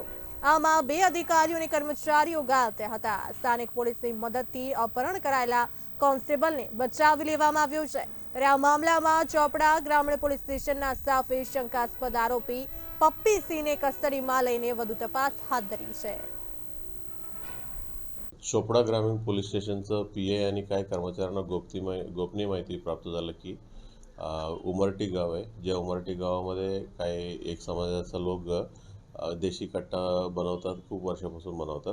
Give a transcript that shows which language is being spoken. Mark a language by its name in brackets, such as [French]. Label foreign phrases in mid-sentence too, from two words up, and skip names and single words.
[Gujarati] આમાં બે અધિકારીઓ અને કર્મચારીઓ ઘાયલ થયા હતા। સ્થાનિક પોલીસની મદદથી અપહરણ કરાયેલા કોન્સ્ટેબલને બચાવી લેવામાં આવ્યો છે। ત્યારે આ મામલામાં ચોપડા ગ્રામ્ય પોલીસ સ્ટેશનના સ્ટાફે શંકાસ્પદ આરોપી પપ્પી સિંહને કસ્ટડીમાં લઈને વધુ તપાસ હાથ ધરી છે। [Marathi] चोपडा ग्रामीण पोलीस स्टेशनचं पी.आय. आणि काही कर्मचाऱ्यांना गोपनीय माहिती प्राप्त झालं की उमरटी गाव आहे, ज्या उमरटी गावामध्ये काही एक समाजाचा लोक देशी कट्टा बनवतात, खूप वर्षापासून बनवतात।